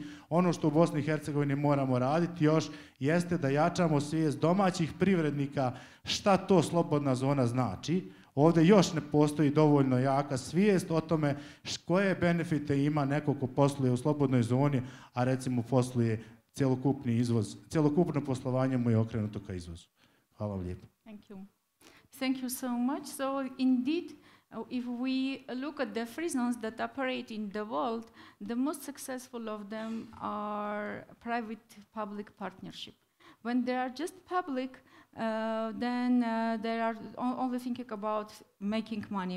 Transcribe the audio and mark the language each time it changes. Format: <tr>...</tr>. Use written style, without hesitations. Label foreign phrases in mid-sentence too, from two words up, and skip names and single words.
<bs>Ono što u Bosni i Hercegovini moramo raditi još jeste da jačamo svijest domaćih privrednika šta to slobodna zona znači. Ovdje još ne postoji dovoljno jaka svijest o tome koje benefite ima neko ko posluje u slobodnoj zoni, a recimo posluje cjelokupni izvoz, cjelokupno poslovanje mu je okrenuto ka izvozu. Hvala vam lijepo.</bs> <en>Thank you. Thank you so much. So indeed, if we look at the free zones that operate in the world, the most successful of them are private-public partnership. When they are just public, then they are only thinking about making money.</en>